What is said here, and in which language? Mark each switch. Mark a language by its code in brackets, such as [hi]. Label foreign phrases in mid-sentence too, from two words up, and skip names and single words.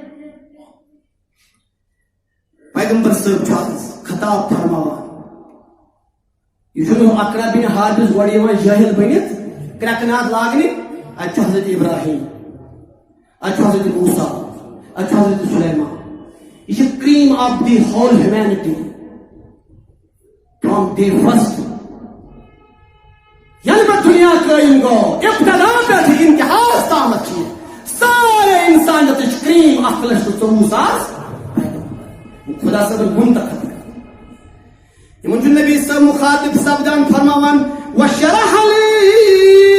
[ks] پیغمبر صٲب چھُ آز خطاب فرماوان یہ چھُنہٕ اقرا بن حابس گۄڈٕ یِوان جٲہل بٔنِتھ کرٛٮ۪کہٕ لاگنہِ اتہِ چھُ حضرت ابراہیم اتہِ چھُ حضرت موسیٰ اتہِ چھُ حضرت سلیمان یہ چھِ [en] cream of the whole humanity from the first [ks] ییٚلہِ پٮ۪ٹھ دُنیا قٲیِم گوٚو ابتدا پٮ۪ٹھ انتہاس تامتھ چھِ سارے انسانیتٕچ کریم 1,24,000 خدا صٲبن منتخب یِمن چھُ نبی صٲب مخاطب سپدان فرماوان [ar] وشرح لی